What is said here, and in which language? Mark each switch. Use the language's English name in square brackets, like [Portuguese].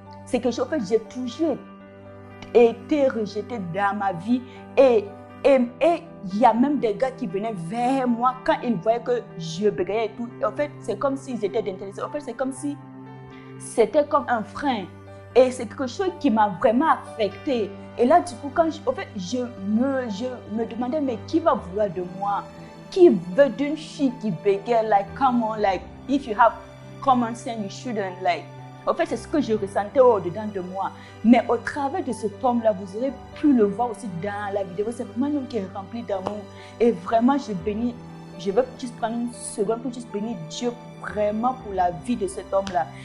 [French] C'est que en fait, j'ai toujours été rejetée dans ma vie et il y a même des gars qui venaient vers moi quand ils voyaient que je bégayais et tout. Et en fait, c'est comme s'ils étaient intéressés. En fait, c'est comme si c'était comme un frein. Et c'est quelque chose qui m'a vraiment affectée. Et là, du coup, je me demandais, mais qui va vouloir de moi? Qui veut d'une fille qui bégaye? [English] Like, come on, like, if you have common sense, you shouldn't, like. [French] En fait, c'est ce que je ressentais au-dedans de moi. Mais au travers de ce homme-là, vous aurez pu le voir aussi dans la vidéo. C'est vraiment un homme qui est rempli d'amour. Et vraiment, je veux juste prendre une seconde pour juste bénir Dieu vraiment pour la vie de cet homme-là.